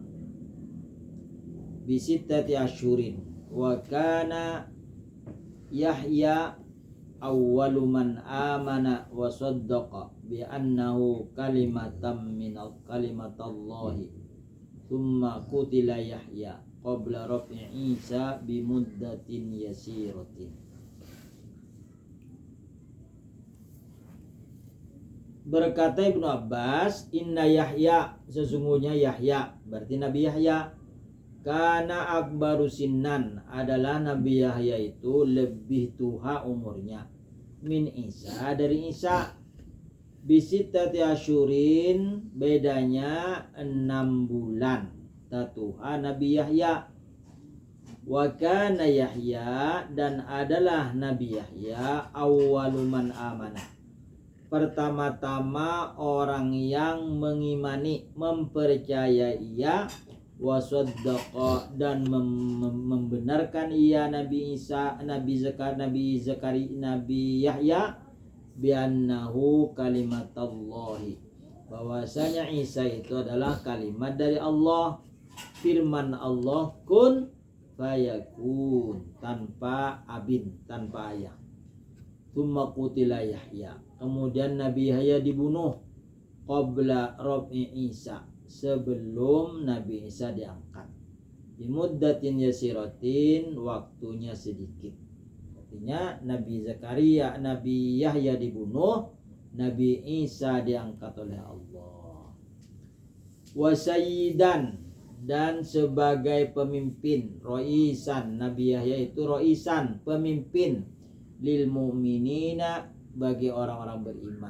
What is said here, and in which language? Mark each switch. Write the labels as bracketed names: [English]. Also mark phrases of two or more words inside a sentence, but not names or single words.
[Arabic] بستة أشهر، وكان يحيى أول من آمن وصدق بأنه كلمة من كلمة الله، ثم قتل يحيى قبل رفع عيسى بمدة يسيرة. [Indonesian] Berkata Ibnu Abbas, [Arabic] إن يحيى, [Indonesian] sesungguhnya Yahya, berarti Nabi Yahya, [Arabic] كان أكبر سنا, [Indonesian] adalah Nabi Yahya itu lebih tua umurnya, [Arabic] من عيسى, [Indonesian] dari Isa, [Arabic] بستة أشهر, [Indonesian] bedanya 6 bulan tatuha Nabi Yahya. [Arabic] وكان يحيى, [Indonesian] dan adalah Nabi Yahya [Arabic] أول من آمن, [Indonesian] pertama-tama orang yang mengimani, mempercayai ia, wasaddaqa, dan membenarkan ia Nabi Isa, Nabi [Arabic] Yahya, بأنه كلمة الله, [Indonesian] bahwasanya Isa itu adalah kalimat dari Allah, firman Allah, [Arabic] كن فيكون, [Indonesian] tanpa abin, tanpa ayah. [Arabic] ثم قتل يحيى, [Indonesian] kemudian Nabi Yahya dibunuh, [Arabic] قبل رفع عيسى, [Indonesian] sebelum Nabi Isa diangkat, [Arabic] بمدة يسيرة, [Indonesian] waktunya sedikit. Artinya Nabi Yahya dibunuh, Nabi Isa diangkat oleh Allah. [Arabic] وسيدا, [Indonesian] dan sebagai pemimpin, roisan, Nabi Yahya itu roisan, pemimpin, [Arabic] للمؤمنين [Indonesian] bagi orang-orang beriman.